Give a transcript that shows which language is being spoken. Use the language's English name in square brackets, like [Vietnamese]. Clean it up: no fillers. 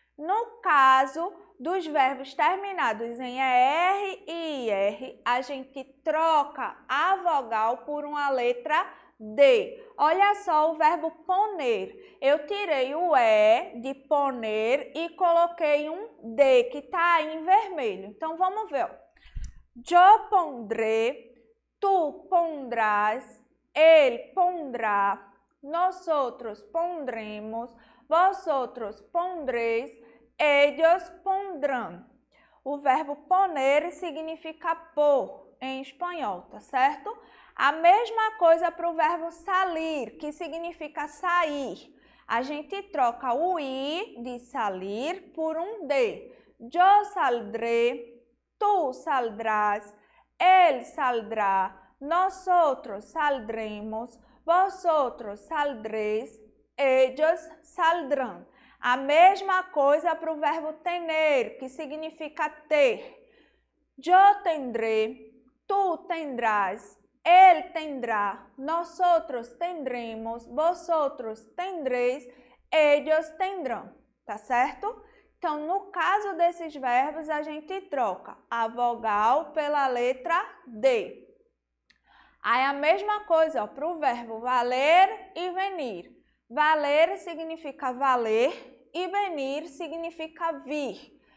[Portuguese] No caso dos verbos terminados em ER e IR, a gente troca a vogal por uma letra D. Olha só o verbo poner. Eu tirei o E de poner e coloquei um D, que está aí em vermelho. Então, vamos ver. [Spanish] Yo pondré, tú pondrás, él pondrá, nosotros pondremos, vosotros pondréis, ellos pondrán. [Portuguese] O verbo poner significa pôr em espanhol, tá certo? A mesma coisa para o verbo salir, que significa sair. A gente troca o I de salir por um D. [Spanish] Yo saldré, tú saldrás, él saldrá, nosotros saldremos, vosotros saldréis, ellos saldrán. [Portuguese] A mesma coisa para o verbo tener, que significa ter. [Spanish] Yo tendré, tú tendrás, Él tendrá, nosotros tendremos, vosotros tendréis, ellos tendrão, [Portuguese] tá certo? Então, no caso desses verbos, a gente troca a vogal pela letra D. Aí a mesma coisa para o verbo valer e venir. Valer significa valer e venir significa vir.